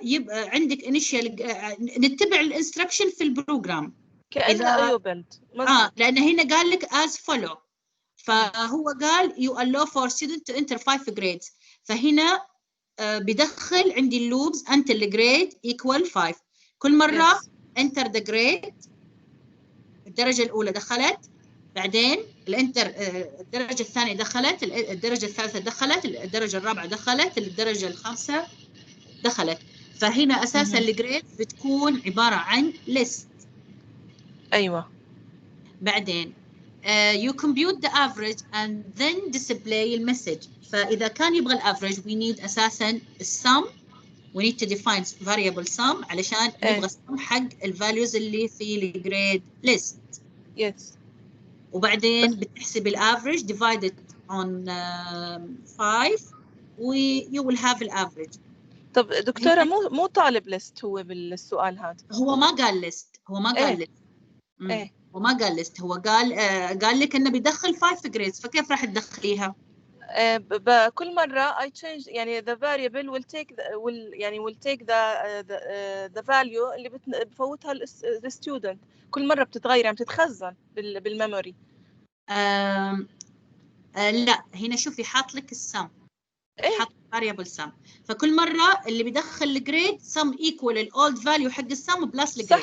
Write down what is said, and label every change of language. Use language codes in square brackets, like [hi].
[ar] يبقى عندك انيشال نتبع الانستركشن في البروجرام كأنها ايو بيلد. لأن هنا قال لك [en] as follow. [ar] فهو قال [en] you allow for student to enter 5 grades. [ar] فهنا بدخل عندي اللوبز [en] until the grade equal 5. كل مرة enter the grade. [ar] الدرجة الأولى دخلت، بعدين الدرجة الثانية دخلت، الدرجة الثالثة دخلت، الدرجة الرابعة دخلت، الدرجة الخامسة دخلت. فهنا أساساً الجريد بتكون عبارة عن list. أيوة. [en] بعدين you compute the average and then display المسج. [ar] فإذا كان يبغى الافرج we need أساساً السم. [en] we need to define variable sum [ar] علشان نبغى السم حق الفاليوز اللي في الجريد list. [en] Yes. [ar] وبعدين بتحسب الافرج [en] divided on 5 [ar] و [en] you will have [ar] الافرج. طب دكتورة مو طالب ليست هو بالسؤال هذا؟ هو ما قال ليست، هو ما قال ليست. هو ما قال ليست، هو قال لك انه بيدخل 5 جريدز. فكيف راح تدخليها؟ كل مرة [en] I change يعني the variable will take the value [ar] اللي بفوتها [en] the student. [ar] كل مرة بتتغير يعني بتتخزن بالميموري. لا هنا شوفي حاط لك السم. [en] حط variable sum. [ar] فكل مرة اللي بيدخل الجريد [en] sum equal [ar] الأولد value حق السم بلس الجريد.